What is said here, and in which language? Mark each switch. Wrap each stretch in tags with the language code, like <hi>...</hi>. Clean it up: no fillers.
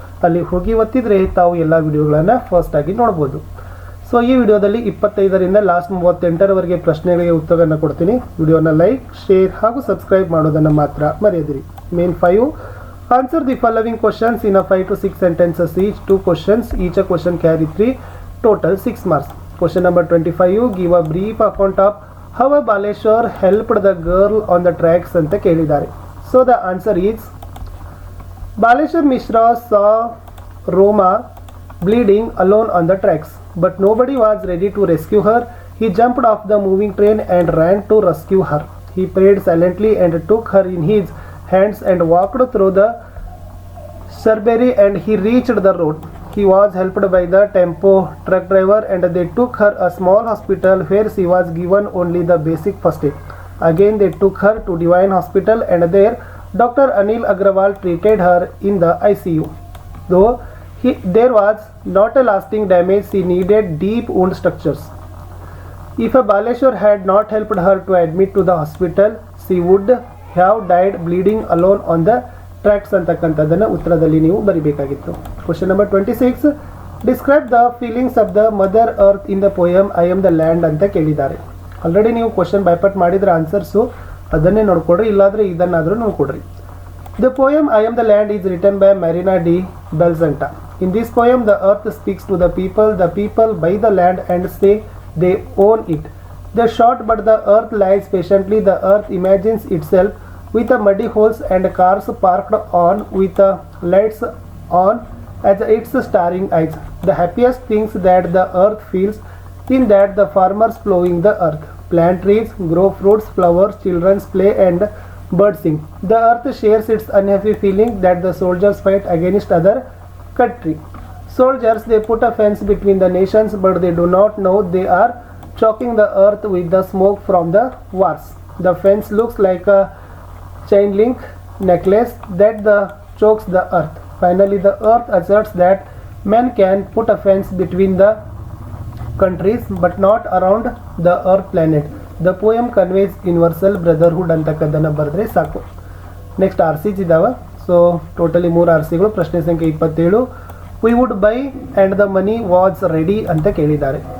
<kn>ಅಲ್ಲಿ ಹೋಗಿ ಒತ್ತಿದ್ರೆ ತಾವು ಎಲ್ಲ ವಿಡಿಯೋಗಳನ್ನು ಫಸ್ಟ್ ಆಗಿ ನೋಡ್ಬೋದು. ಸೊ ಈ ವಿಡಿಯೋದಲ್ಲಿ 25 ರಿಂದ ಲಾಸ್ಟ್ 38ರವರೆಗೆ ಪ್ರಶ್ನೆಗಳಿಗೆ ಉತ್ತರವನ್ನು ಕೊಡ್ತೀನಿ. ವಿಡಿಯೋನ ಲೈಕ್, ಶೇರ್ ಹಾಗೂ ಸಬ್ಸ್ಕ್ರೈಬ್ ಮಾಡೋದನ್ನು ಮಾತ್ರ ಮರೆಯದಿರಿ.</kn> <en>Main 5 answer the following questions in 5 to 6 sentences each. 2 questions, each a question carry 3, total 6 marks. Question number 25, give a brief account of how a Baleshwar helped the girl on the tracks</en> <kn>ಅಂತ ಕೇಳಿದ್ದಾರೆ.</kn> <en>So the answer is Baleshwar Mishra saw Roma bleeding alone on the tracks, but nobody was ready to rescue her. He jumped off the moving train and ran to rescue her. He prayed silently and took her in his hands and walked through the Shrubbery and he reached the road. He was helped by the tempo truck driver and they took her a small hospital where she was given only the basic first aid. Again they took her to Divine Hospital and there Dr. Anil Agrawal treated her in the ICU. Though there was not a lasting damage, she needed deep wound structures. If a Baleshwar had not helped her to admit to the hospital, she would have died bleeding alone on the tracks</en> <kn>ಅಂತಕ್ಕಂಥದ್ದನ್ನು ಉತ್ತರದಲ್ಲಿ ನೀವು ಬರಿಬೇಕಾಗಿತ್ತು.</kn> <en>question number 26, describe the feelings of the mother earth in the poem I am the land</en> <kn>ಅಂತ ಕೇಳಿದ್ದಾರೆ. Already ನೀವು question ಬೈಪಟ್ ಮಾಡಿದ್ರೆ answers ಅದನ್ನೇ ನೋಡ್ಕೊಡ್ರಿ, ಇಲ್ಲಾಂದರೆ ಇದನ್ನಾದರೂ ನೋಡ್ಕೊಡ್ರಿ.</kn> <en>The poem I am the land is written by Marina de Bellagente. In this poem the earth speaks to the people by the land and say they own it. The short but the earth lies patiently. The earth imagines itself with the muddy holes and cars parked on with the lights on as its staring eyes. The happiest things that the earth feels in that the farmers plowing the earth, plant trees, grow fruits, flowers, children play and birds sing. The earth shares its unhappy feeling that the soldiers fight against other country. Soldiers, they put a fence between the nations but they do not know they are choking the earth with the smoke from the wars. The fence looks like a chain link necklace that chokes the earth. Finally the earth asserts that man can put a fence between the countries but not around the earth planet. The poem conveys universal brotherhood</en> <kn>ಅಂತಕ್ಕದ್ದನ್ನು ಬರೆದ್ರೆ ಸಾಕು.</kn> <en>next RCs</en> <kn>ಇದಾವೆ.</kn> <en>So totally 3 RCಗಳು.</en> <kn>ಪ್ರಶ್ನೆ ಸಂಖ್ಯೆ</kn> <en>27, we would buy and the money was ready</en> <kn>ಅಂತ ಕೇಳಿದ್ದಾರೆ.</kn>